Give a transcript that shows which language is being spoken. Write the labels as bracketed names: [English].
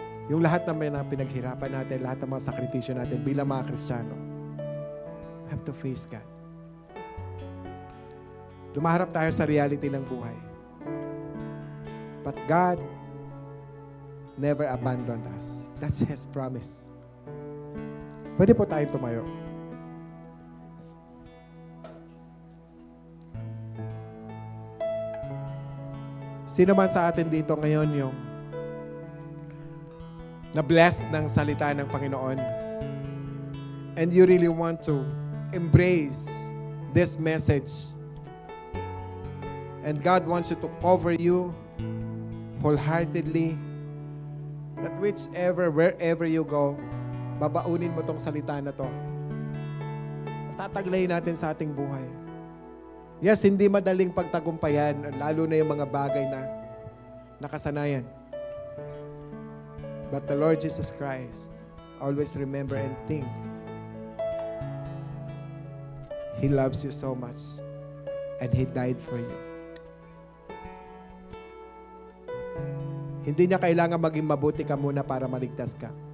[Filipino] Yung lahat ng mga pinaghirapan natin, lahat ng mga sakripisyo natin bilang mga Kristiyano, [English] we have to face God. [Filipino] Dumaharap tayo sa reality ng buhay. [English] But God never abandoned us. That's His promise. [Filipino] Pwede po tayong tumayo. Sino man sa atin dito ngayon yung na-blessed ng salita ng Panginoon [English] and you really want to embrace this message and God wants you to cover you wholeheartedly, that wherever you go, [Filipino] babaunin mo tong salita na to. Tataglayin natin sa ating buhay. Yes, hindi madaling pagtagumpayan, lalo na yung mga bagay na nakasanayan. [English] But the Lord Jesus Christ, always remember and think, He loves you so much and He died for you. [Filipino] Hindi niya kailangan maging mabuti ka muna para maligtas ka.